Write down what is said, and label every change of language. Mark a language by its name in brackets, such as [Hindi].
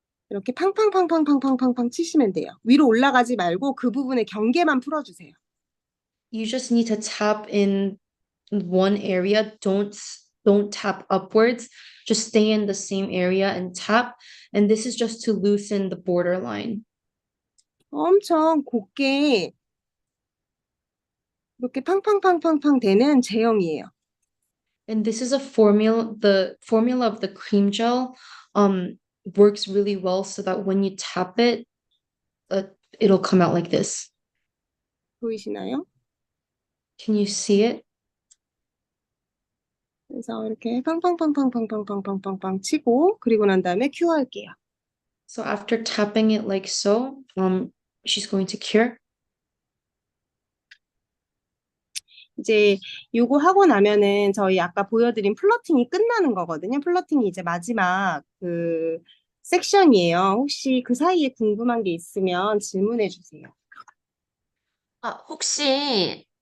[Korean] 이렇게 팡팡팡팡팡팡팡팡 치시면 돼요. 위로 올라가지 말고 그 부분의 경계만 풀어주세요. [English] You just need to tap in one area. Don't tap upwards. Just stay in the same area and tap. And this is just to loosen the borderline. [Korean] 엄청 곱게 이렇게 팡팡팡팡팡 되는 제형이에요. [English] And this is a formula. The formula of the cream gel works really well so that when you tap it, it'll come out like this. [Korean] 보이시나요? [English] Can you see it? [Korean] 그래서 이렇게 팡팡팡팡팡팡팡팡팡 치고 그리고 난 다음에 큐 할게요. [English] So after tapping it like so, she's going to cure. [Korean] 이제 요거 하고 나면은 저희 아까 보여드린 플러팅이 끝나는 거거든요. 플러팅이 이제 마지막 그 섹션이에요. 혹시 그 사이에 궁금한 게 있으면 질문해 주세요. 혹시